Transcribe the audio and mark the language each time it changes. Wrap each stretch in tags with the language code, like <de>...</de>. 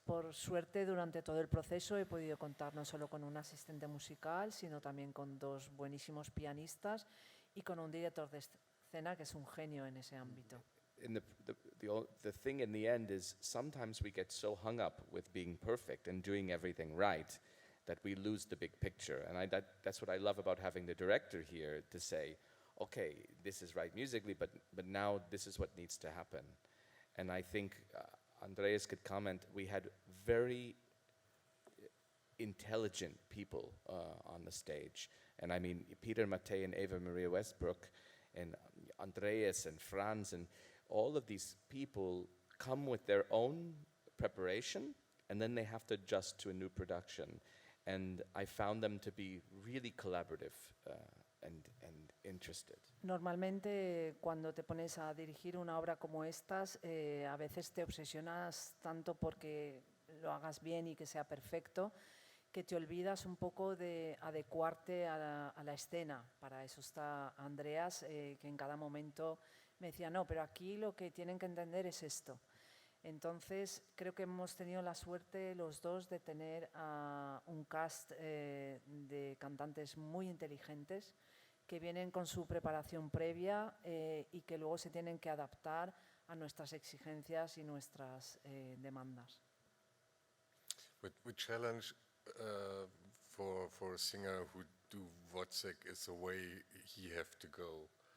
<es>Por suerte, durante todo el proceso he podido contar no solo con un asistente musical, sino también con 2 buenísimos pianistas y con un director de escena que es un genio en ese ámbito.</es> <en>And the thing in the end is sometimes we get so hung up with being perfect and doing everything right that we lose the big picture. And that's what I love about having the director here to say, okay, this is right musically, but now this is what needs to happen. And I think Andreas could comment, we had very intelligent people on the stage. And I mean, Peter Mattei and Eva Maria Westbrook and Andreas and Franz and all of these people come with their own preparation and then they have to adjust to a new production. And I found them to be really collaborative and interested.</en> <es>Normalmente, cuando te pones a dirigir una obra como estas, a veces te obsesionas tanto porque lo hagas bien y que sea perfecto, que te olvidas un poco de adecuarte a la escena. Para eso está Andreas, que en cada momento me decía, no, pero aquí lo que tienen que entender es esto. Entonces, creo que hemos tenido la suerte los 2 de tener un cast de cantantes muy inteligentes que vienen con su preparación previa y que luego se tienen que adaptar a nuestras exigencias y nuestras demandas.</es> <en>We challenge for a singer who do Wozzeck is the way he have to go.</en>